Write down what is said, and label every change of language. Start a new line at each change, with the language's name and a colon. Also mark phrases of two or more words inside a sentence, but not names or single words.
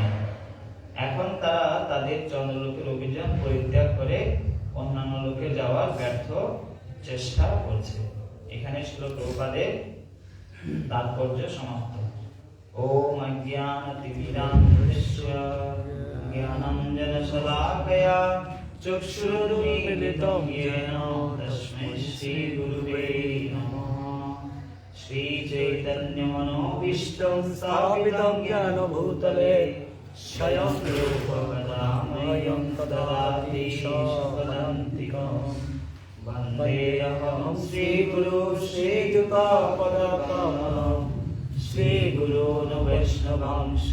Bangla: এখন তারা তাদের চন্দ্রলোকের অভিযান পরিত্যাগ করে অন্যান্য লোকে যাওয়ার ব্যর্থ চেষ্টা করছে। এখানে শ্লোক প্রপাদের তাৎপর্য সমাপ্ত।
Sanskrit: ওম অজ্ঞানতিমিরান্ধস্য জ্ঞানাঞ্জনশলাকয়া চক্ষুরুন্মীলিतं येन तस्मै श्रीगुरुवे नमः। श्रीचैतन्यमनोभीष्टं स्थापितं ज्ञानभूतले स्वयं रूपकदामयं ददाति स्वपदान्तिकं। वन्देऽहं श्रीगुरु श्रीयुतापदकमलं श्रीगुरून् वैष्णवांश